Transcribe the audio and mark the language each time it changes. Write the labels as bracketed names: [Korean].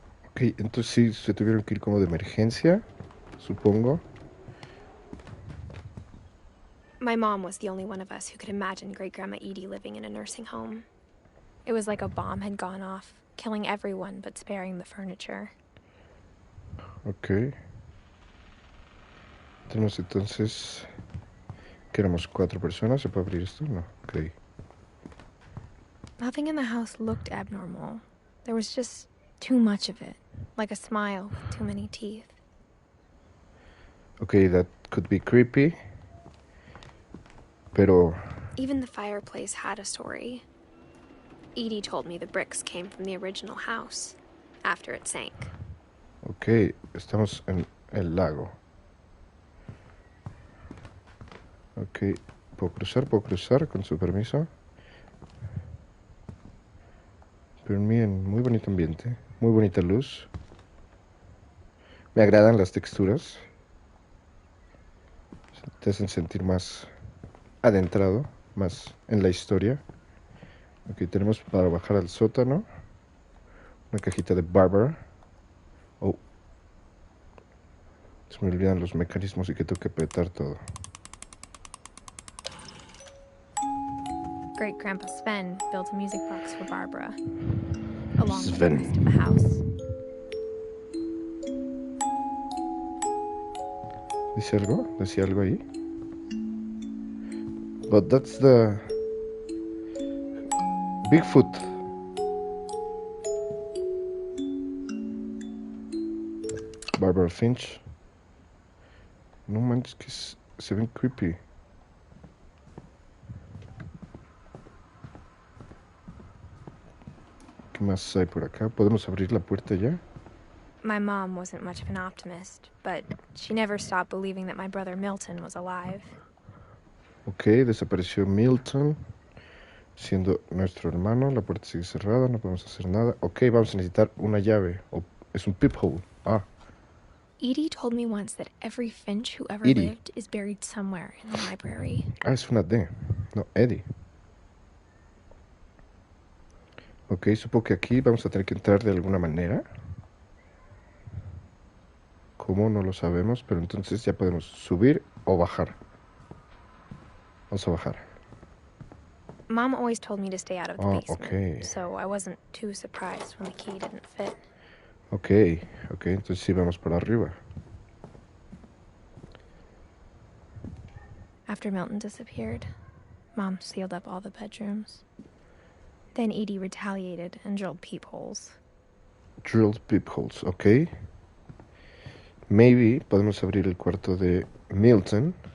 [Spanish] Ok, entonces sí, se tuvieron que ir como de emergencia, supongo. [English] My mom was the only one of us who could imagine Great-Grandma Edie living in a nursing home. It was like a bomb had gone off, killing everyone but sparing the furniture. Ok. [Spanish] Tenemos entonces que éramos 4 personas. ¿Se puede abrir esto? No, ok. [English] Nothing in the house looked abnormal. There was just too much of it, like a smile with too many teeth. Okay, that could be creepy. [Spanish] Pero [English] even the fireplace had a story. Edie told me the bricks came from the original house after it sank. [Spanish] Ok, estamos en el lago. Ok, puedo cruzar con su permiso. Pero miren, muy bonito ambiente, muy bonita luz. Me agradan las texturas. Te hacen sentir más adentrado, más en la historia. Ok, tenemos para bajar al sótano una cajita de Barbara. Oh, se me olvidan los mecanismos y que tengo que apretar todo. [English] Great-Grandpa Sven built a music box for Barbara, along with the rest of the house. [Spanish] ¿Dice algo? ¿Decía algo ahí? [English] But that's the Bigfoot. [Spanish] Barbara Finch. No manches, que se ven creepy. ¿Qué más hay por acá? ¿Podemos abrir la puerta ya? [English] My mom wasn't much of an optimist, but she never stopped believing that my brother Milton was alive. [Spanish] Ok, desapareció Milton, siendo nuestro hermano. La puerta sigue cerrada, no podemos hacer nada. Ok, vamos a necesitar una llave. Es un peephole. Ah, [English] Edie told me once that every Finch who ever Edie. lived is buried somewhere in the library. [Spanish] Ah, es una D. No, Eddie. Ok, supongo que aquí vamos a tener que entrar de alguna manera. ¿Cómo? No lo sabemos, pero entonces ya podemos subir o bajar. Vamos a bajar. [English] Mom always told me to stay out of the basement, okay. so I wasn't too surprised when the key didn't fit. [Spanish] Ok, entonces sí vamos por arriba. [English] After Milton disappeared, Mom sealed up all the bedrooms. Then Edie retaliated and drilled peepholes. Drilled peepholes, ok. [Spanish] Maybe podemos abrir el cuarto de Milton.